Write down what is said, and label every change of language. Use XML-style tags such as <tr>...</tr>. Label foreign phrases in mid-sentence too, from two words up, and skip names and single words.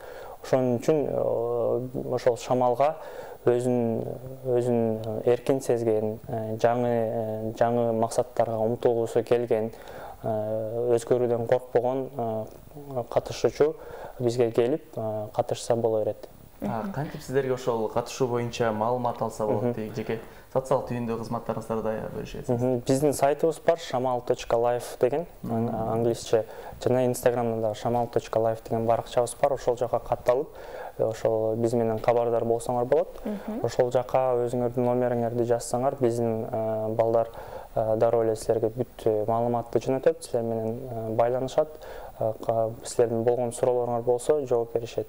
<ky>Ошон үчүн ошол шамалга өзүн эркин сезген, жаңы максаттарга умтулгусу келген, өзгөрүүдөн коркпогон катышуучу бизге келип катышса боло берет. Кантип сиздерге ошол катышуу боюнча маалымат алса болот дейт, жеке социалдык түйүндө кызматтарыңыздарды бөлүшөсүз? Биздин сайтыбыз бар, shamal.life деген, англисче, жана Инстаграмда да shamal.life деген баракчабыз бар, ошол жака катталып, ошол биз менен кабардар болсоңор болот. Ошол жака өзүңөрдүн номериңерди жазсаңар, биздин балдар дароо эле силерге бүт маалыматты жөнөтөт, силер менен байланышат. Силердин болгон суроолоруңар болсо жооп беришет.</ky>